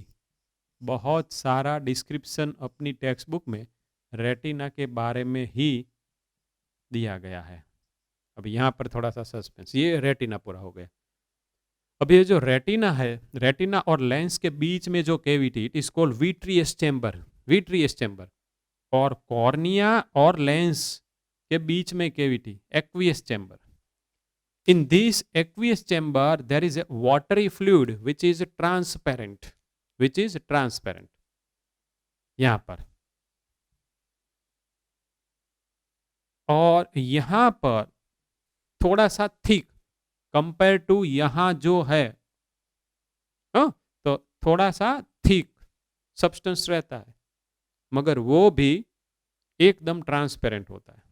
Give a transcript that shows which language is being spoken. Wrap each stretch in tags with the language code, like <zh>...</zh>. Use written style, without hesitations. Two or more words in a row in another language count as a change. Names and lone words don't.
<hi>बहुत सारा डिस्क्रिप्शन अपनी</hi> <en>text book</en> <hi>में रेटिना के बारे में ही दिया गया है। अब यहाँ पर थोड़ा सा सस्पेंस, ये रेटिना पूरा हो गया। अब ये जो रेटिना है, रेटिना और लेंस के बीच में जो कैविटी,</hi> <en>it is called vitreous chamber, vitreous chamber.</en> <hi>और कॉर्निया और लेंस के बीच में कैविटी,</hi> <en>aqueous chamber. In this aqueous chamber, there is a watery fluid which is transparent, which is transparent.</en> <hi>यहां पर और यहां पर थोड़ा सा थिक</hi> <en>compare to</en> <hi>यहां जो है, हाँ, तो थोड़ा सा</hi> <en>thick substance</en> <hi>रहता है, मगर वो भी एकदम ट्रांसपेरेंट होता है।</hi>